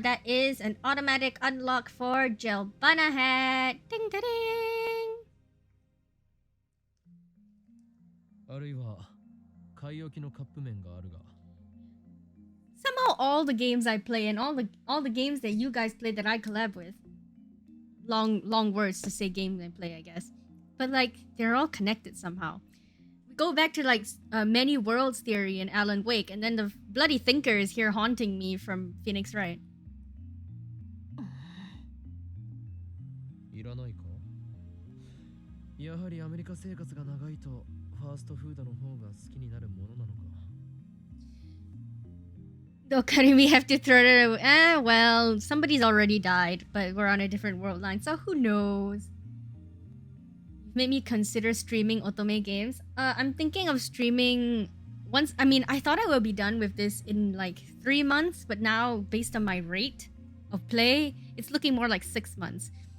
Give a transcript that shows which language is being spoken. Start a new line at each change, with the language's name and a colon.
English: That is an automatic unlock for Gel Banana Hat. Ding ding ding!
Japanese: あるいは買い置きのカップ麺があるが。
English: Somehow all the games I play and all the games that you guys play that I collab with. Long words to say games I play, I guess. But like they're all connected somehow. We go back to like many worlds theory in Alan Wake, and then the bloody thinker is here haunting me from Phoenix Wright.
Japanese: いらないか。やはりアメリカ生活が長いとファーストフードの方が好きになるものなのか。
English: Though couldn't we have to throw it away? Well, somebody's already died, but we're on a different world line, so who knows? You've made me consider streaming otome games. I'm thinking of streaming once. I mean, I thought I would be done with this in like 3 months, but now, based on my rate of play, it's looking more like 6 months.